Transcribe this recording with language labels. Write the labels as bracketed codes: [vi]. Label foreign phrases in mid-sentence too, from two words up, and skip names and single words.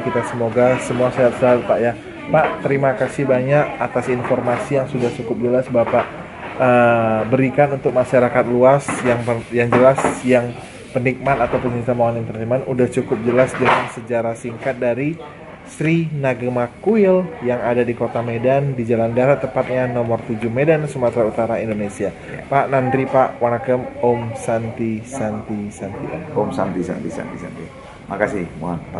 [id] Kita semoga semua sehat selalu, Pak ya. Pak, terima kasih banyak atas informasi yang sudah cukup jelas Bapak berikan untuk masyarakat luas. Yang jelas, yang penikmat atau pecinta Mohan Entertainment udah cukup jelas dengan sejarah singkat dari Sri Nagama Kuil yang ada di Kota Medan di Jalan Darat, tepatnya nomor 7 Medan, Sumatera Utara, Indonesia. Pak Nandri, Pak Wanakem, Om Santi Santi Santi. Om Santi Santi Santi Santi. Makasih, mohon.